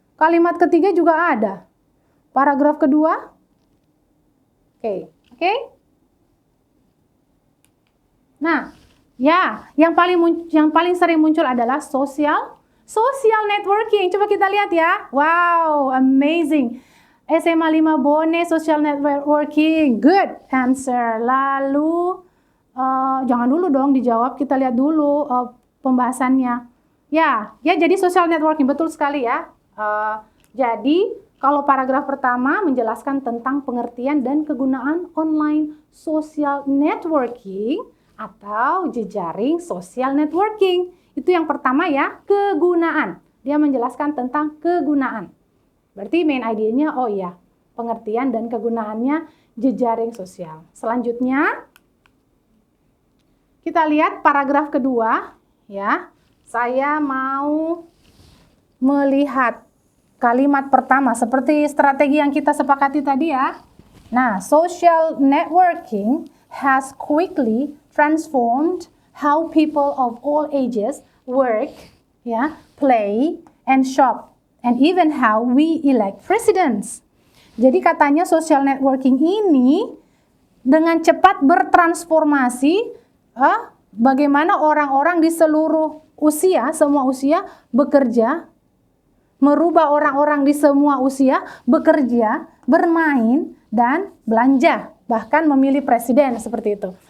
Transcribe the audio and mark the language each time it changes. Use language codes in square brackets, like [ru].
[id] Kalimat ketiga juga ada. Paragraf kedua. Oke. Nah, ya, yang paling sering muncul adalah social networking. Coba kita lihat ya. [en] Wow, amazing. [id] SMA 5 Bone, social networking. [en] Good answer. [id] Lalu, jangan dulu dong dijawab. Kita lihat dulu pembahasannya. Ya, jadi social networking. Betul sekali ya. Jadi, kalau paragraf pertama menjelaskan tentang pengertian dan kegunaan online social networking atau jejaring social networking. Itu yang pertama ya, kegunaan. Dia menjelaskan tentang kegunaan. Berarti main idenya, oh iya, pengertian dan kegunaannya jejaring sosial. Selanjutnya, kita lihat paragraf kedua, ya. Saya mau melihat kalimat pertama, seperti strategi yang kita sepakati tadi ya. [en] Nah, social networking has quickly transformed how people of all ages work, play, and shop, and even how we elect presidents. [id] Jadi katanya social networking ini dengan cepat bertransformasi bagaimana orang-orang di seluruh usia, semua usia bekerja, merubah orang-orang di semua usia bekerja, bermain, dan belanja, bahkan memilih presiden seperti itu.